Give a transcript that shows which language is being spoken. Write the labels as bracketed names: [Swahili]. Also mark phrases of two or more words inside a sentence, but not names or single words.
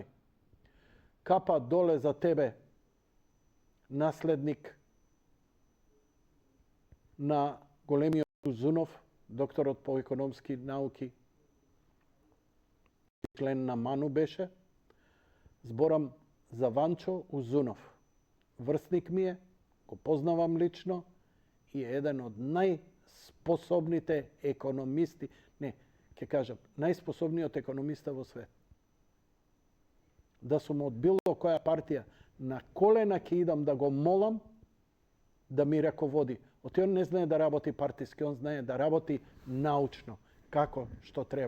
[Macedonian] Капа доле за тебе, наследник на големиот Узунов, докторот по економски науки, член на МАНУ беше. Зборам за Ванчо Узунов. Врсник ми е, го познавам лично и е еден од најспособните економисти, не, ќе кажам, najsposobниот економиста во свет. Да сум од било која партија, на колена ќе идам да го молам да ми раководи. Оти он не знае да работи партиски, он знае да работи научно, како, што треба.